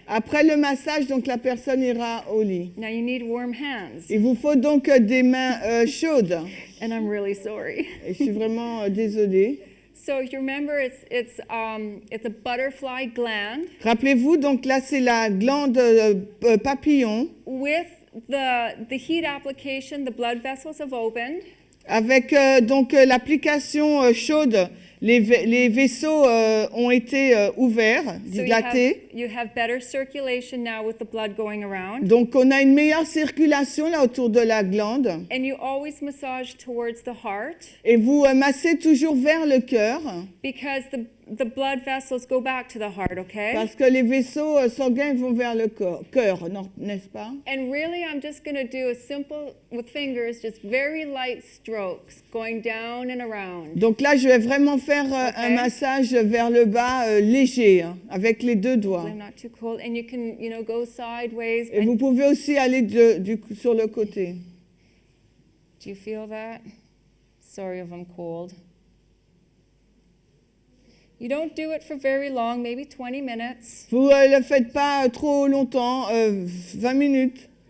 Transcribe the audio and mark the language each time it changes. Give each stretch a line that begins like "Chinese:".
French: Après le massage, donc la personne ira au lit.
English: Now you need warm hands.
French: Il vous faut donc des mains chaudes.
English: And I'm really sorry.
French: Et je suis vraiment désolée.
English: So you remember it's a butterfly gland
French: Rappelez-vous, donc là c'est la glande papillon.
English: with the heat application, the blood vessels have opened.
French: Avec donc l'application chaude, les vaisseaux ont été ouverts,
English: So
French: dilatés.
English: you have better circulation now with the blood going around.
French: Donc on a une meilleure circulation là autour de la glande.
English: And you always massage towards the heart
French: Et vous massez toujours vers le cœur
English: because the blood vessels go back to the heart, okay?
French: parce que les vaisseaux sanguins vont vers le cœur, n'est-ce pas?
English: And really, I'm just going to do a simple, with fingers, just very light strokes going down and around.
French: Donc là, je vais vraiment faire un
English: Ok.
French: massage vers le bas léger, hein, avec les deux doigts.
English: I'm not too cold. And you can, go sideways.
French: Et vous pouvez aussi aller sur le côté.
English: Do you feel that? Sorry if I'm cold. You don't do it for very long, maybe 20 minutes.
French: Vous ne le faites pas trop longtemps, 20 minutes.